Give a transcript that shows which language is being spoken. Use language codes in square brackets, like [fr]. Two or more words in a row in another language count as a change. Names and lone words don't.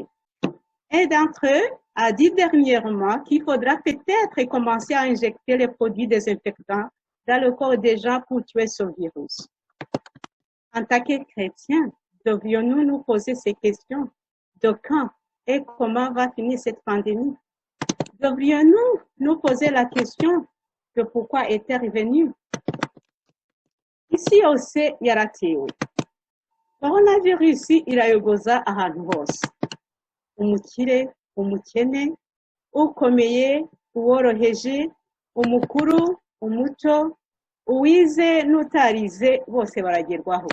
[fr] Un d'entre eux a dit dernièrement qu'il faudra peut-être commencer à injecter les produits désinfectants dans le corps des gens pour tuer ce virus. En tant que chrétiens, devrions-nous nous poser ces questions de quand et comment va finir cette pandémie? Devrions-nous nous poser la question de pourquoi est-elle venue? [rw] Isi yose yaratewe. Coronavirus irayogoza ahantu hose. Umukire, umukene, ukomeye, uworoheje, umukuru, umuto, uwize n'utarize bose baragerwaho.